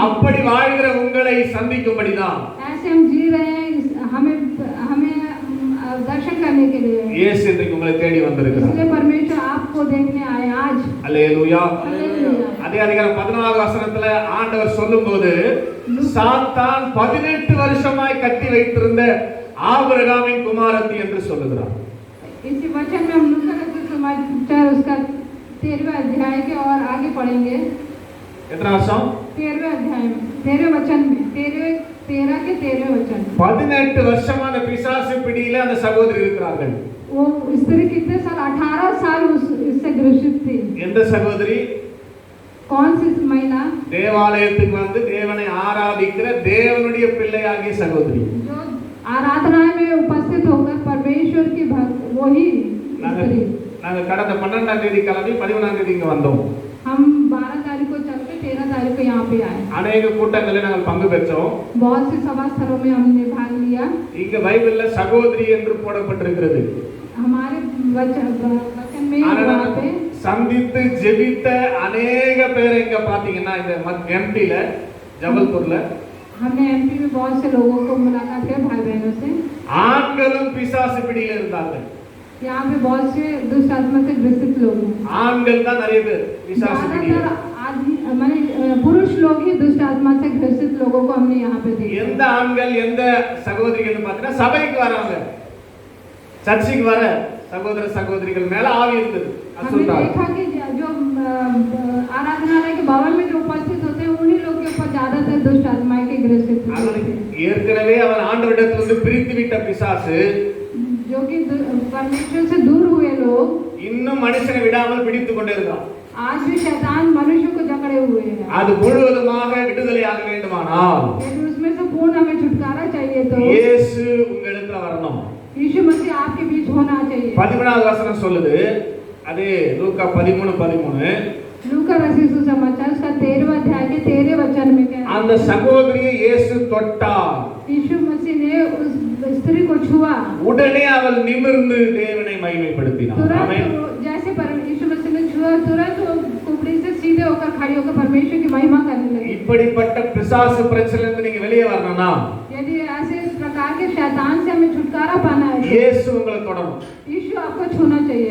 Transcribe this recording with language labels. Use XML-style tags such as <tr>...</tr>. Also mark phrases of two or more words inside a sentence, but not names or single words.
<ta>அப்படி வாழ்கிற உங்களை சந்திக்கும்படிதான்</ta> <hi>ऐसे हम जी रहे हैं, हमें हमें दर्शन करने के लिए,</hi> <ta>இயேசு இன்றைக்கு உங்களை தேடி வந்திருக்கிறார்.</ta> <hi>इसलिए परमेश्वर आपको देखने आए आज।</hi> <ta>அல்லேலூயா.</ta> <hi>हालेलुया।</hi> <ta>அதே அதிகாரம் 14வது வசனத்துல ஆண்டவர் சொல்லும்போது, சாத்தான் 18 வருஷமாய் கட்டி வைத்திருந்த ஆபிரகாமின் குமாரத்தி என்று சொல்லுகிறார்.</ta> <hi>इसी वचन में हम लूका रचित समाचार उसका 13वें अध्याय के और आगे पढ़ेंगे।</hi> <ta>எத்தனை வருஷம்?</ta> <hi>13वें अध्याय में 13वें वचन में 13 के 13वें वचन।</hi> <ta>18 வருஷமா அந்த பிசாசு பிடியில அந்த சகோதரி இருக்கிறார்கள்.</ta> <hi>वो स्त्री कितने साल 18 साल इससे ग्रसित थी।</hi> <ta>எந்த சகோதரி?</ta> <hi>कौन सी महिला?</hi> <ta>தேவாலயத்துக்கு வந்து தேவனை ஆராதிக்கிற தேவனுடைய பிள்ளையாகிய சகோதரி.</ta> <hi>जो आराधना में उपस्थित होकर परमेश्वर की भक्त, वही स्त्री।</hi> <ta>நாங்க கடந்த 12ஆம் தேதி கிளம்பி 11ஆம் தேதி இங்க வந்தோம்.</ta> <hi>हम 12 तारीख को चल के 13 तारीख को यहाँ पे आए।</hi> <ta>அநேக கூட்டங்களில் நாங்கள் பங்கு பெற்றோம்.</ta> <hi>बहुत सी सभा स्थलों में हमने भाग लिया।</hi> <ta>இங்க பைபிள்ல சகோதரி என்று போடப்பட்டிருக்கிறது.</ta> <hi>हमारे वचन में वहाँ पे</hi> <ta>சந்தித்து ஜெபித்த அநேக பேரை இங்க பாத்தீங்கன்னா இந்த எம்பில ஜபல்பூர்ல</ta> <hi>हमने एमपी में बहुत से लोगों को मुलाकात किया, भाई बहनों से।</hi> <ta>ஆண்களும் பிசாசு பிடியில இருந்தார்கள்.</ta> <hi>यहाँ पे बहुत से दुष्ट आत्मा से ग्रसित लोग हैं।</hi> <ta>ஆண்கள் தான் நிறைய பேர் பிசாசு பிடியில.</ta> <hi>ज्यादातर आदमी माने पुरुष लोग ही दुष्ट आत्मा से ग्रसित लोगों को हमने यहाँ पे देखा।</hi> <ta>எந்த ஆண்கள் எந்த சகோதரிகள் பார்த்தீங்கன்னா சபைக்கு வரவங்க, சர்ச்சுக்கு வர சகோதர சகோதரிகள் மேல ஆவி இருக்குது.</ta> <hi>हमने देखा कि जो आराधनालय के भवन में जो उपस्थित होते हैं उन्हीं लोग के ऊपर ज्यादातर दुष्ट आत्माएं के ग्रसित होते हैं।</hi> <ta>ஏற்கனவே அவன் ஆண்டவரிடத்திலிருந்து பிரித்து விட்ட பிசாசு,</ta> <hi>जो कि परमेश्वर से दूर हुए लोग,</hi> <ta>இன்னும் மனுஷனை விடாமல் பிடித்துக் கொண்டே இருக்கான்.</ta> <hi>आज भी शैतान मनुष्य को जकड़े हुए हैं।</hi> <ta>அது முழுவதுமாக விடுதலையாக வேண்டுமானால்</ta> <hi>यदि उसमें से पूर्ण हमें छुटकारा चाहिए तो</hi> <ta>இயேசு உங்களுக்கு வரணும்.</ta> <hi>यीशु मसीह आपके बीच होना चाहिए।</hi> <ta>11வது வசனம் சொல்லுது, அதே லூக்கா 13:13,</ta> <hi>लूका रचित सुसमाचार उसका 13वां अध्याय के 13 वचन में कहता है,</hi> <ta>அந்த சகோதரியை இயேசு தொட்டார்.</ta> <hi>यीशु मसीह ने उस स्त्री को छुआ,</hi> <ta>உடனே அவள் நிமிர்ந்து தேவனை மகிமைப்படுத்தினார்.</ta> <hi>तुरंत</hi> <ta>ஆமென்.</ta> <hi>जैसे यीशु मसीह ने छुआ, तुरंत वो कुबड़ी से सीधे होकर खड़ी होकर परमेश्वर की महिमा करने लगी।</hi> <ta>இப்படிப்பட்ட பிசாசு பிரச்சனையிலிருந்து நீங்க வெளியே வரணும்னா</ta> <hi>यदि ऐसे प्रकार के शैतान से हमें छुटकारा पाना है</hi> <ta>இயேசு உங்களை தொடரும்.</ta> <hi>यीशु आपको छूना चाहिए</hi>